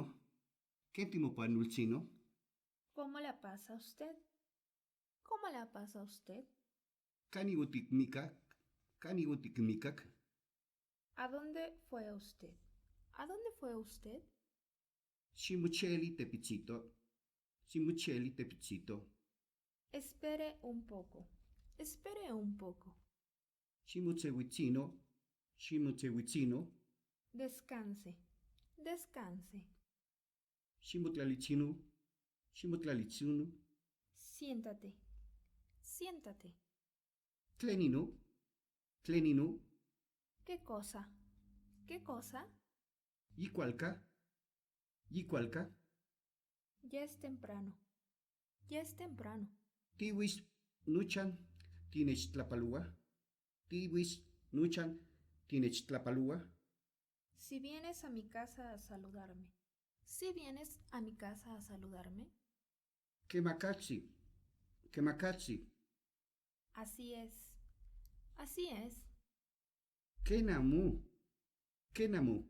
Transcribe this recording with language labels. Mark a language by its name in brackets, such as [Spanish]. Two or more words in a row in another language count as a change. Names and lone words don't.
[Nahuatl languages] Ketimo panulcino? [Spanish] ¿Cómo la pasa usted? ¿Cómo la pasa usted? [Nahuatl languages] Kanigotikmikak? Kanigotikmikak? [Spanish] ¿A dónde fue usted? ¿A dónde fue usted? [Nahuatl languages] Shimucheli tepichito. Shimucheli tepichito. [Spanish] Espere un poco. Espere un poco. [Nahuatl languages] Shimutsewichino. Shimutsewichino. [Spanish] Descanse. Descanse. [Nahuatl languages] Shimutlalichino. Shimutlalichino. [Spanish] Siéntate. Siéntate. [Nahuatl languages] Tlenino. Tlenino. [Spanish] ¿Qué cosa? ¿Qué cosa? [Nahuatl languages] Yicualca. Yicualca. [Spanish] Ya es temprano. Ya es temprano. [Nahuatl languages] Tiwis nuchan tinech tlapalúa. Tiwis nuchan tinech tlapalúa. [Spanish] Si vienes a mi casa a saludarme. Si vienes a mi casa a saludarme. [Nahuatl languages] Kemakatsi. Kemakatsi. [Spanish] Así es. Así es. [Nahuatl languages] Kenamu. Kenamu.